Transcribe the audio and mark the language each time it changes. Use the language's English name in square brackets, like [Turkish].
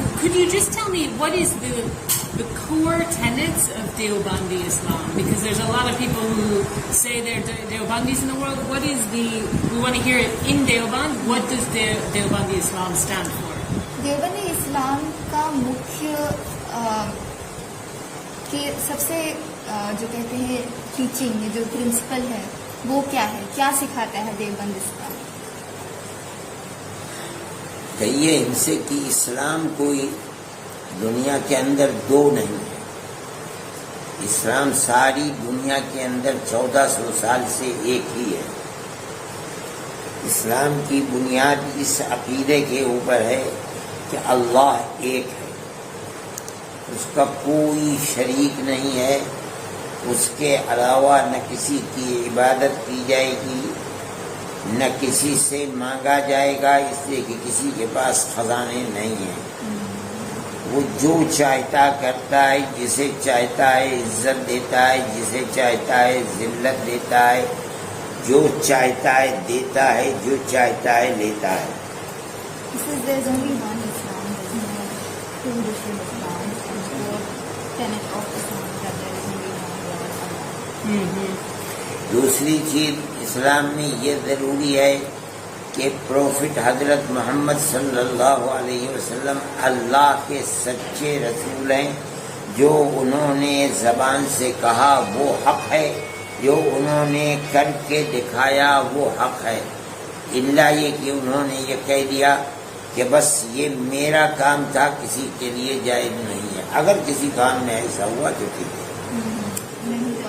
[English] Could you just tell me what is the core tenets of Deobandi Islam? Because there's a lot of people who say they're Deobandis in the world. What is we want to hear it in Deoband. What does Deobandi Islam stand for? [Urdu] Deobandi اسلام کا مکھیہ کہ سب سے جو کہتے ہیں teaching, جو principal ہے وہ کیا ہے، کیا سکھاتا ہے دیوبند اسلام؟ کہیے ان سے کہ اسلام کوئی دنیا کے اندر دو نہیں ہے، اسلام ساری دنیا کے اندر 1400 سال سے ایک ہی ہے۔ اسلام کی بنیاد اس عقیدے کے اوپر ہے کہ اللہ ایک ہے، اس کا کوئی شریک نہیں ہے، اس کے علاوہ نہ کسی کی عبادت کی جائے گی، نہ کسی سے مانگا جائے گا، اس لیے کہ کسی کے پاس خزانے نہیں ہیں۔ وہ جو چاہتا کرتا ہے، جسے چاہتا ہے عزت دیتا ہے، جسے چاہتا ہے ذلت دیتا ہے، جو چاہتا ہے دیتا ہے، جو چاہتا ہے لیتا ہے۔ [English] There's only one Islam, there's no two different Islams, and the tenet of Islam that there is only one God, Allah. [Urdu] دوسری چیز اسلام میں یہ ضروری ہے کہ پروفٹ حضرت محمد صلی اللہ علیہ وسلم اللہ کے سچے رسول ہیں، جو انہوں نے زبان سے کہا وہ حق ہے، جو انہوں نے کر کے دکھایا وہ حق ہے، الا یہ کہ انہوں نے یہ کہہ دیا کہ بس یہ میرا کام تھا، کسی کے لیے جائز نہیں ہے۔ اگر کسی کام میں ایسا ہوا تو ٹھیک ہے۔